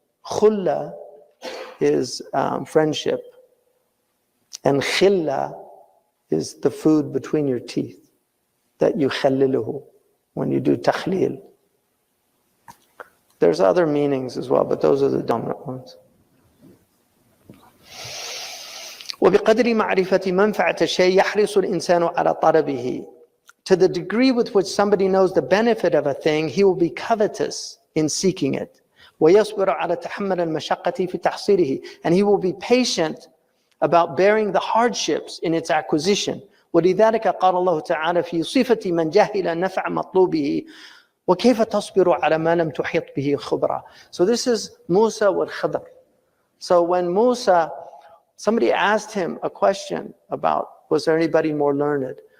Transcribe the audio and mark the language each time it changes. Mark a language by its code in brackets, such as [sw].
[en] Khulla is friendship. And khilla is the food between your teeth that you khalliluhu when you do takhlil. There's other meanings as well, but those are the dominant ones. [ar] وبقدر معرفة منفعة الشيء يحرص الإنسان على طلبه. [en] To the degree with which somebody knows the benefit of a thing, he will be covetous in seeking it. [ar] ويصبر على تحمل المشقة في تحصيله. [en] And he will be patient about bearing the hardships in its acquisition. [ar] ولذلك قال الله تعالى في صفة من جهل نفع مطلوبه وَكَيْفَ تَصْبِرُ عَلَى مَا لَمْ تُحِيطْ بِهِ خُبْرًا. [en] So this is Musa wal Khidr. So when Musa, somebody asked him a question about, was there anybody more learned?